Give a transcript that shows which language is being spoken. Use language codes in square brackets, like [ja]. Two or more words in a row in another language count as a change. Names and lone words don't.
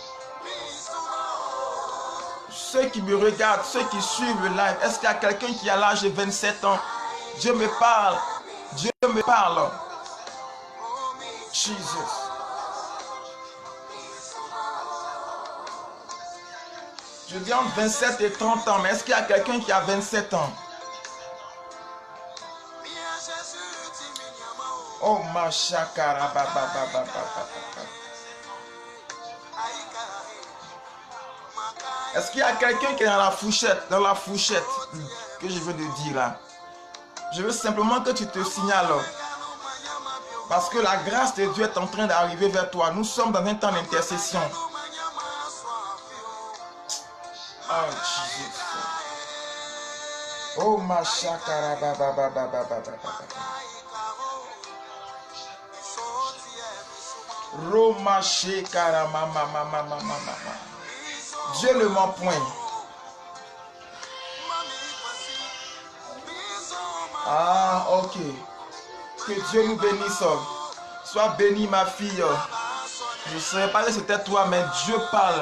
[fr] Ceux qui me regardent, ceux qui suivent le live, est-ce qu'il y a quelqu'un qui a l'âge de 27 ans? Dieu me parle. Dieu me parle. Jesus. Je dis entre 27 et 30 ans, mais est-ce qu'il y a quelqu'un qui a 27 ans? Oh ma chakara baba. Est-ce qu'il y a quelqu'un qui est dans la fourchette que je veux te dire là? Je veux simplement que tu te signales. Parce que la grâce de Dieu est en train d'arriver vers toi. Nous sommes dans un temps d'intercession. Oh Jesus. Oh ma chakara baba. Roma shekara mama. Dieu ne ment point. Ah, ok. Que Dieu nous bénisse. Sois bénie, ma fille. Je ne savais pas que c'était toi, mais Dieu parle.